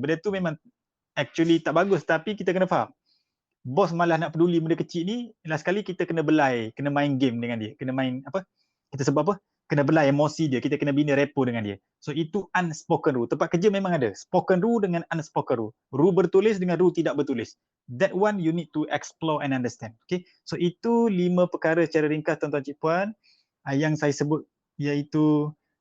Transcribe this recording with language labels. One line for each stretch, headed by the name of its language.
Malay: Benda tu memang actually tak bagus, tapi kita kena faham. Bos malah nak peduli benda kecil ni, last kali kita kena belai, kena main game dengan dia, kena main apa? Kita sebut apa? Kena belai emosi dia, kita kena bina repo dengan dia. So itu unspoken rule. Tempat kerja memang ada spoken rule dengan unspoken rule. Rule bertulis dengan rule tidak bertulis.
English: That one you need to explore and understand. Okay.
Malay: So itu 5 perkara secara ringkas tuan-tuan cik puan yang saya sebut, iaitu